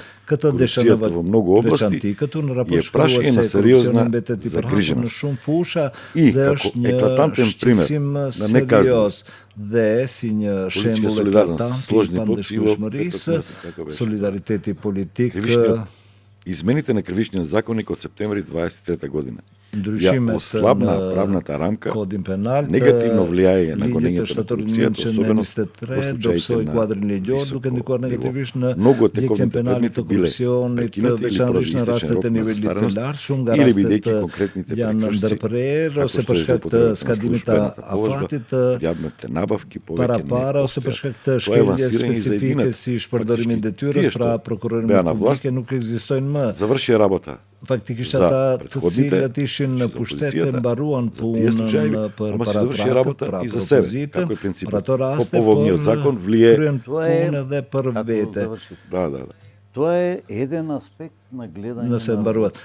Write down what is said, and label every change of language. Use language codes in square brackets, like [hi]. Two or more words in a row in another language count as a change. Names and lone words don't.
[sq] Këtë desha në veçanti. Këtu në raport shkruhet se korupcioni mbetet i përhapur në shumë fusha dhe është një shqetësim serioz dhe si një shembull eklatant i pandëshkueshmërisë, solidariteti politik. [bg] Измените на Кривичния законник от септември 23 година. [sq] Ndryshimet në kodin penal [bg] негативно влияе на гонението на корупцията, особено [sq] допсoi kuadrin ligjor, duke ndikuar negativisht në ndjekjen penale të korupcionit, veçanërisht në rastet e nivelit të lartë, shumë nga rastet janë ndërprerë ose për shkak të skadimit të afatit, para ose për shkak të shkeljes specifike si shpërdorimi i detyrës, pra prokurorinë publike nuk ekzistojnë më. [bg] Завърши работа. [sq] Faktikisht ata të cilët ishin në pushtet e mbaruan punën për paratrakët, pra propozitën, për ato raste, por kryen punë edhe për vete. Nëse mbaruat.